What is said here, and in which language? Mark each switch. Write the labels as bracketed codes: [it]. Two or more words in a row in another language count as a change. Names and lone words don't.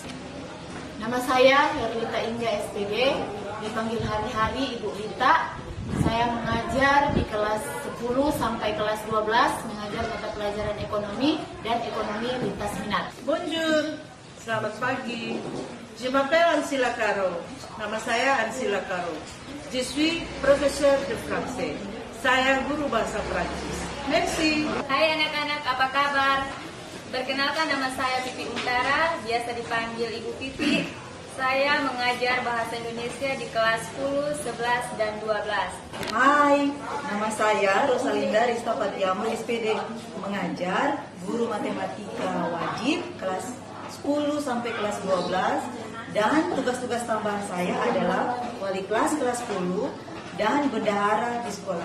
[id] Nama saya Herlita Inja SPD, dipanggil hari-hari Ibu Rita. Saya mengajar di kelas 10 sampai kelas 12, mengajar mata pelajaran ekonomi dan ekonomi lintas minat. Bonjour, selamat pagi. [fr] Je m'appelle Ansila Caro. [id] Nama saya Ansila Caro. [fr] Je suis professeur de français. [id] Saya guru bahasa Prancis. Merci. Hai anak-anak, apa kabar? Perkenalkan, nama saya Pipi Untara, biasa dipanggil Ibu Pipi. Saya mengajar Bahasa Indonesia di kelas 10, 11, dan 12. Hai, nama saya Rosalinda Rista Patiama, SPD, mengajar guru matematika wajib kelas 10 sampai kelas 12, dan tugas-tugas tambahan saya adalah wali kelas 10 dan bendahara di sekolah.